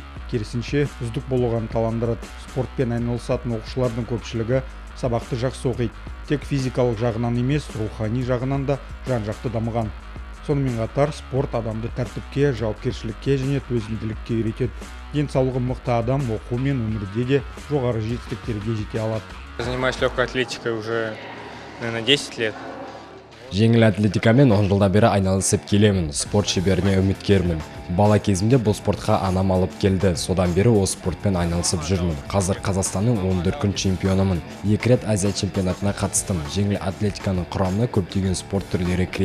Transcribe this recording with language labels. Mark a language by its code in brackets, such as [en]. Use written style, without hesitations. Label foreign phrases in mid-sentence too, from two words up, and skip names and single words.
[kk] Керісінше, үздік болуға ынталандырады. Спортпен айналысатын оқушылардың көпшілігі сабақты жақсы оқиды. Тек физикалық жағынан емес, рухани жағынан да жан-жақты дамыған. Сонымен қатар, спорт адамды тәртіпке, жауапкершілікке және төзімділікке үйретеді. Денсаулығы мықты адам оқу мен өмірде де жоғары жетістіктерге жете алады. [ru] Занимаюсь легкой атлетикой уже, наверное, 10 лет. [kk] Жеңіл атлетикамен 10 жылдан бері айналысып келемін. Спорт шеберіне үміткермін. Бала кезімде бұл спортқа анам алып келді. Содан бері осы спортпен айналысып жүрмін. Қазір Қазақстанның 14 чемпионымын. 2 рет Азия чемпионатына қатыстым. Жеңіл атлетиканың құрамына көптеген спорт түрлері кіреді.